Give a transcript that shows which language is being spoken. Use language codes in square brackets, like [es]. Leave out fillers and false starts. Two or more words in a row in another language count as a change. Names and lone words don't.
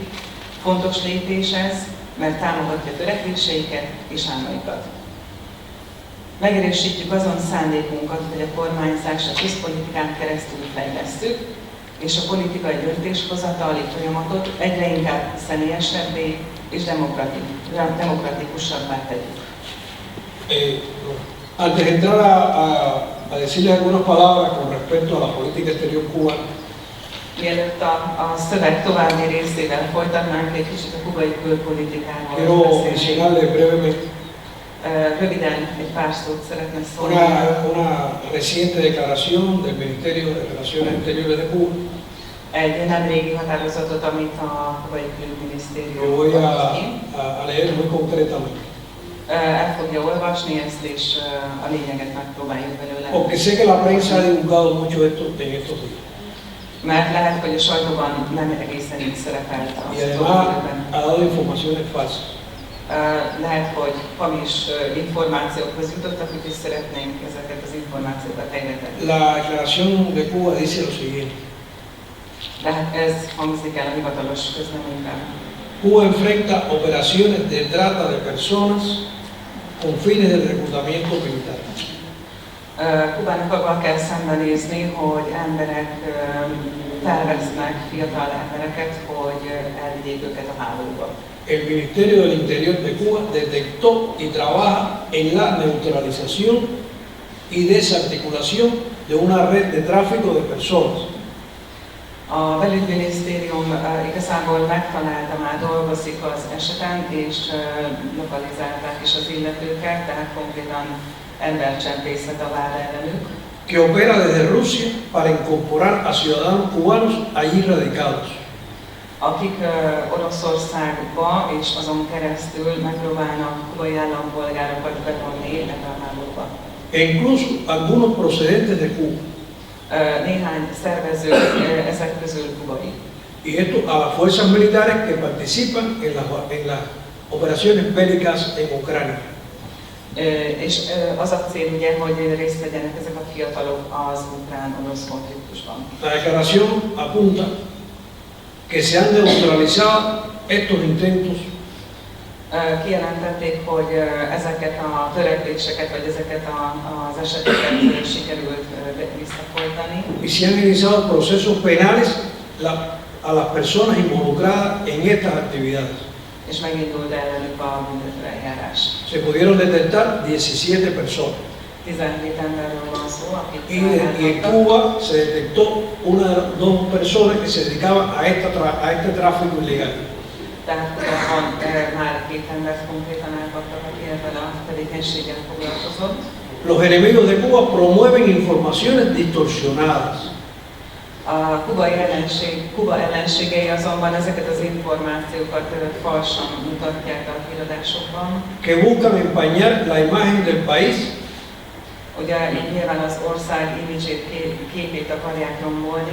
[hu] Fontos lépés ez, mert támogatja törekvéseiket és álmaikat. Megerősítjük azon szándékunkat, hogy a kormányzás a közpolitikán keresztül fejlesszük, és a politikai döntéshozatali folyamatot egyre inkább személyesebbé és demokratikusabbá tegyük. [es] Antes de entrar a decirles algunas palabras con respecto a la política exterior cubana, [hu] Mielőtt a szöveg további részével folytatnánk, egy kicsit a kubai külpolitikáról [es] quiero [hu] beszélni. [es] mencionarles brevemente [hu] Röviden egy pár szót szeretne szólni. [es] una reciente declaración del Ministerio de Relaciones Exteriores de Cuba. [hu] Egy nemrégi határozatot, amit a kubai [es] Lo [hu] külügyminisztérium [es] voy [hu] adott ki. [es] a leer muy concretamente, [hu] El fogja olvasni ezt, és a lényeget megpróbáljuk belőle. [es] porque sé que la prensa ha divulgado mucho esto en estos días. [hu] Mert lehet, hogy a sajtóban nem egészen így szerepelt az [es] Y [hu] utóbbi [es] además [hu] időben. [es] ha dado informaciones falsas. [hu] Lehet, hogy hamis információkhoz jutottak, úgyhogy szeretnénk ezeket az információkat helyretenni. [es] La declaración de Cuba dice lo siguiente: [hu] De hát ez hangzik el a hivatalos közleményben. [es] Cuba enfrenta operaciones de trata de personas con fines de reclutamiento militar. [hu] Kubának abban kell szembenézni, hogy emberek felvesznek fiatal embereket, hogy elvigyék őket a háborúba. [es] El Ministerio del Interior de Cuba detectó y trabaja en la neutralización y desarticulación de una red de tráfico de personas. [hu] A belügyminisztérium igazából megtalálta, már dolgozik az eseten, és lokalizálták is az illetőket, tehát konkrétan embercsempészet a vád ellenük, [es] Que opera desde Rusia para incorporar a ciudadanos cubanos allí radicados. [hu] akik Oroszországba és azon keresztül megpróbálnak kubai állampolgárokat bevonni ebbe a háborúba. [es] E incluso algunos procedentes de Cuba. [hu] Néhány szervező ezek közül kubai. [es] Y esto a las fuerzas militares que participan en las operaciones bélicas en Ucrania. [hu] És az a cél ugye, hogy részt vegyenek ezek a fiatalok az ukrán-orosz konfliktusban. [es] La declaración apunta que se han neutralizado estos intentos [hu] Kijelentették, hogy ezeket a törekvéseket, vagy ezeket az eseteket sikerült visszafolytani, [es] y se han iniciado procesos penales a las personas involucradas en estas actividades. [hu] és megindult ellenük a büntetőeljárás. [es] Se pudieron detectar 17 personas. [hu] 17 emberről van szó, akik [es] Y en Cuba se detectó dos personas que se dedicaban a este tráfico ilegal. [hu] Tehát Kubában már 2 embert konkrétan elkaptak, aki ebben a tevékenységgel foglalkozott. [es] Los enemigos de Cuba promueven informaciones distorsionadas. [hu] A Kuba ellenségei azonban ezeket az információkat falsan mutatják a híradásokban. [es] Que buscan empañar la imagen del país [hu] Ugye így nyilván az ország imidzsét, képét akarják rombolni,